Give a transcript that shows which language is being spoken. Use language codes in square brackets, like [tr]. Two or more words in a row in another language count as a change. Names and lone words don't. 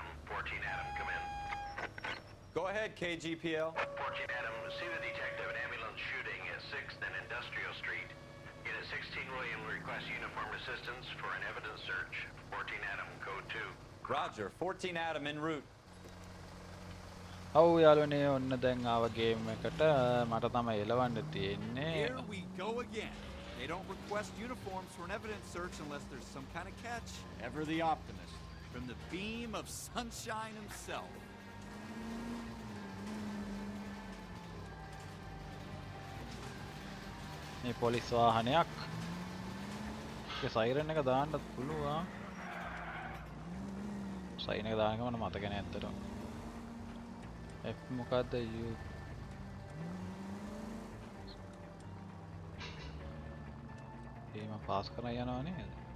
[en] 14 Adam, come in. Go ahead, KGPL. 14 Adam, see the detective, an ambulance shooting at 6th and Industrial Street. Unit 16 William requests uniform assistance for an evidence search. 14 Adam, code 2. Roger, 14 Adam en route. [si] ඔව් යාළුවනේ ඔන්න දැන් ආව ගේම් එකට මට තමයි එලවන්න තියෙන්නේ. [en] Here we go again. They don't request uniforms for an evidence search unless there's some kind of catch. Ever the optimist. From the beam of sunshine himself. [si] මේ පොලිස් වාහනයක්. ඒ සයිරන් එක දාන්නත් පුළුවන්. සයිරන් එක දාන්න මම මතක නෑ ඇත්තටම. F මොකද්ද U පාස් කරන් යනවා නේද?